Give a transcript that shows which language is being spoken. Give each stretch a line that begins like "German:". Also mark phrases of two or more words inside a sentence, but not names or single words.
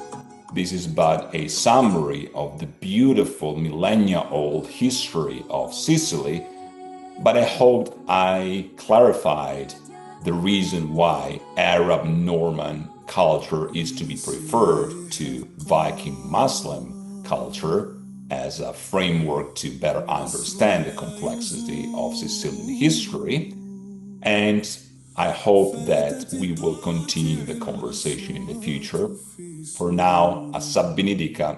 English: This is but a summary of the beautiful millennia-old history of Sicily, but I hope I clarified the reason why Arab-Norman culture is to be preferred to Viking-Muslim culture as a framework to better understand the complexity of Sicilian history. And I hope that we will continue the conversation in the future. For now,
Italian: Assab benedica e
Arabic: سلام عليكم
Italian: a tutti.
Arabic: لا ينقطع الحب في قلبي